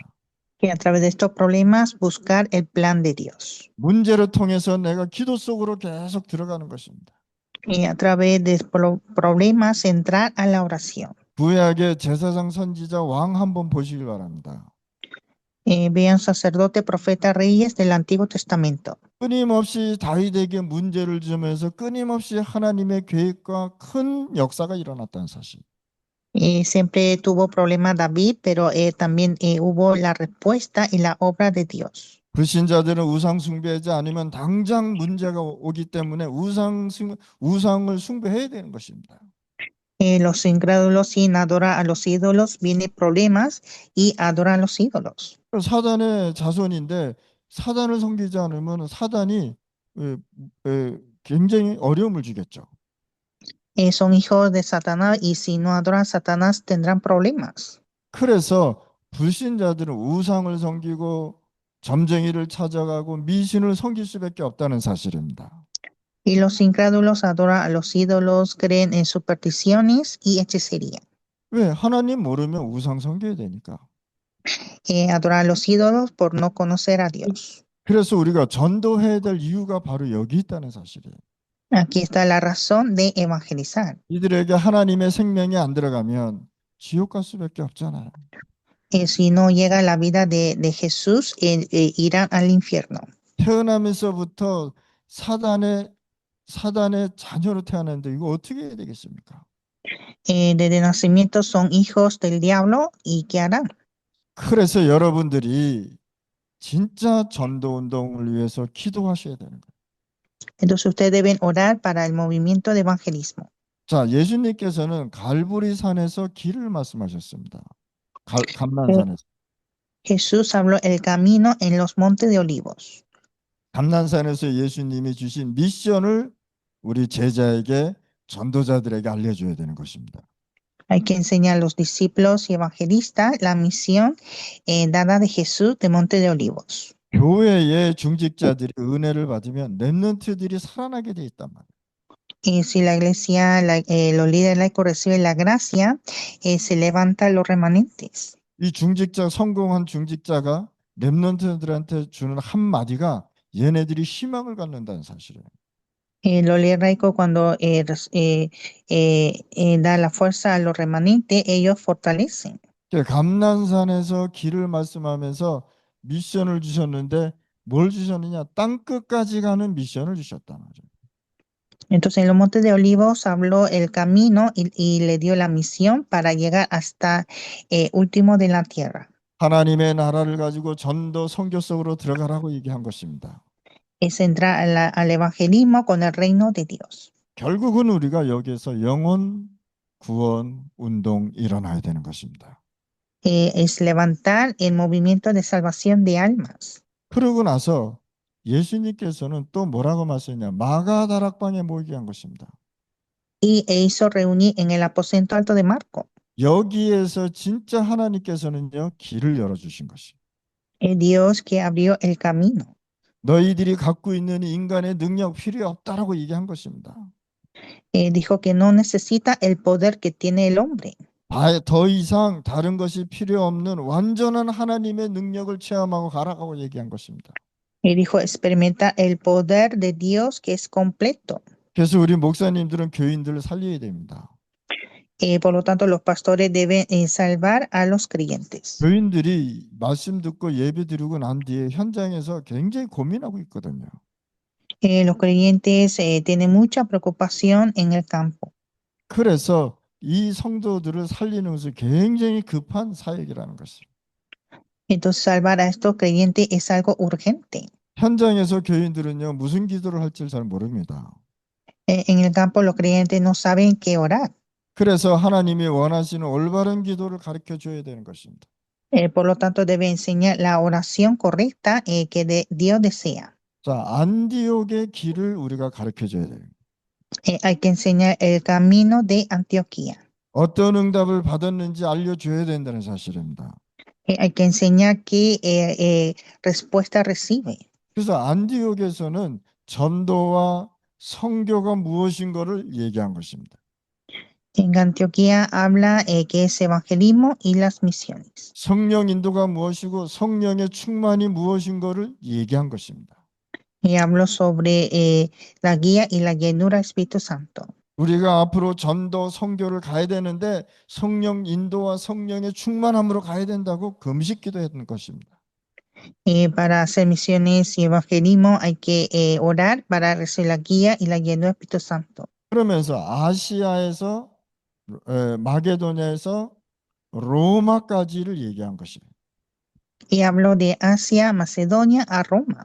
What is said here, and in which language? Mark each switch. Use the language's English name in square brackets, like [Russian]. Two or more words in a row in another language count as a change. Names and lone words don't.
[Spanish] Que a través de estos problemas buscar el plan de Dios. [Korean] 문제를 통해서 내가 기도 속으로 계속 들어가는 것입니다. [Spanish] Y a través de problemas entrar a la oración. [Korean] 구약의 제사장 선지자 왕 한번 보시길 바랍니다. [Spanish] Vean sacerdote, profeta, reyes del Antiguo Testamento. [Korean] 끊임없이 다윗에게 문제를 주면서 끊임없이 하나님의 계획과 큰 역사가 일어났다는 사실. [Spanish] Siempre tuvo problemas David, pero también hubo la respuesta y la obra de Dios. [Korean] 불신자들은 우상 숭배하지 않으면 당장 문제가 오기 때문에 우상을 숭배해야 되는 것입니다. [Spanish] Los incrédulos sin adorar a los ídolos vienen problemas y adoran a los ídolos. [Korean] 사단의 자손인데 사단을 섬기지 않으면 사단이 굉장히 어려움을 주겠죠. [Spanish] Son hijos de Satanás y si no adoran a Satanás tendrán problemas. [Korean] 그래서 불신자들은 우상을 섬기고 점쟁이를 찾아가고 미신을 섬길 수밖에 없다는 사실입니다. [Spanish] Y los incrédulos adoran a los ídolos, creen en supersticiones y hechicería. [Korean] 왜? 하나님 모르면 우상 섬겨야 되니까. [Spanish] Adorar a los ídolos por no conocer a Dios. [Korean] 그래서 우리가 전도해야 될 이유가 바로 여기 있다는 사실이에요. [Spanish] Aquí está la razón de evangelizar. [Korean] 이들에게 하나님의 생명이 안 들어가면 지옥 갈 수밖에 없잖아요. [Spanish] Si no llega la vida de Jesús, irán al infierno. [Korean] 태어나면서부터 사단의 자녀로 태어났는데 이거 어떻게 해야 되겠습니까? [Spanish] Desde nacimiento son hijos del diablo y ¿qué harán? [Korean] 그래서 여러분들이 진짜 전도 운동을 위해서 기도하셔야 되는 거예요. [Spanish] Entonces ustedes deben orar para el movimiento de evangelismo. [Korean] 자, 예수님께서는 갈보리 산에서 길을 말씀하셨습니다. 감난산에서. [Spanish] Jesús habló el camino en los montes de olivos. [Korean] 감난산에서 예수님이 주신 미션을 우리 제자에게 전도자들에게 알려줘야 되는 것입니다. [Spanish] Hay que enseñar a los discípulos y evangelistas la misión dada de Jesús de Monte de Olivos. [Korean] 교회의 중직자들이 은혜를 받으면 렘넌트들이 살아나게 돼 있단 말이에요. [Spanish] Y si la iglesia, los líderes laicos reciben la gracia, se levantan los remanentes. [Korean] 이 중직자 성공한 중직자가 렘넌트들한테 주는 한 마디가 얘네들이 희망을 갖는다는 사실이에요. [Spanish] Los líderes laicos cuando da la fuerza a los remanentes, ellos fortalecen. [Korean] 감난산에서 길을 말씀하면서 미션을 주셨는데 뭘 주셨느냐? 땅 끝까지 가는 미션을 주셨단 말이에요. [Spanish] Entonces en los montes de Olivos habló el camino y le dio la misión para llegar hasta último de la tierra. [Korean] 하나님의 나라를 가지고 전도 선교 속으로 들어가라고 얘기한 것입니다. [Spanish] Es entrar al evangelismo con el reino de Dios. [Korean] 결국은 우리가 여기에서 영혼 구원 운동 일어나야 되는 것입니다. [Spanish] Es levantar el movimiento de salvación de almas. [Korean] 그러고 나서 예수님께서는 또 뭐라고 말씀했냐? 마가다락방에 모이게 한 것입니다. [Spanish] Y hizo reunir en el aposento alto de Marco. [Korean] 여기에서 진짜 하나님께서는요 길을 열어주신 것이. [Spanish] El Dios que abrió el camino. [Korean] 너희들이 갖고 있는 인간의 능력 필요 없다라고 얘기한 것입니다. [Spanish] Dijo que no necesita el poder que tiene el hombre. [Korean] 더 이상 다른 것이 필요 없는 완전한 하나님의 능력을 체험하고 가라고 얘기한 것입니다. [Spanish] Dijo experimentar el poder de Dios que es completo. [Korean] 그래서 우리 목사님들은 교인들을 살려야 됩니다. [Spanish] Por lo tanto, los pastores deben salvar a los creyentes. [Korean] 교인들이 말씀 듣고 예배 드리고 난 뒤에 현장에서 굉장히 고민하고 있거든요. [Spanish] Los creyentes tienen mucha preocupación en el campo. [Korean] 그래서 이 성도들을 살리는 것은 굉장히 급한 사역이라는 것입니다. [Spanish] Entonces, salvar a estos creyentes es algo urgente. [Korean] 현장에서 교인들은요 무슨 기도를 할지 잘 모릅니다. [Spanish] En el campo, los creyentes no saben qué orar. [Korean] 그래서 하나님이 원하시는 올바른 기도를 가르쳐 줘야 되는 것입니다. [Spanish] Por lo tanto, debe enseñar la oración correcta que Dios desea. [Korean] 자, 안디옥의 길을 우리가 가르쳐 줘야 돼요. [Spanish] Hay que enseñar el camino de Antioquía. [Korean] 어떤 응답을 받았는지 알려줘야 된다는 사실입니다. [Spanish] Hay que enseñar qué respuesta recibe. [Korean] 그래서 안디옥에서는 전도와 선교가 무엇인 것을 얘기한 것입니다. [Spanish] En Antioquía habla que es evangelismo y las misiones. [Korean] 성령 인도가 무엇이고 성령의 충만이 무엇인 것을 얘기한 것입니다. [Spanish] Y hablo sobre la guía y la llenura del Espíritu Santo. [Korean] 우리가 앞으로 전도 선교를 가야 되는데 성령 인도와 성령의 충만함으로 가야 된다고 금식 기도했던 것입니다. [Spanish] Para hacer misiones y evangelismo hay que orar para recibir la guía y la llenura del Espíritu Santo. [Korean] 그러면서 아시아에서 마게도냐에서 로마까지를 얘기한 것입니다. [Spanish] Y hablo de Asia, Macedonia a Roma.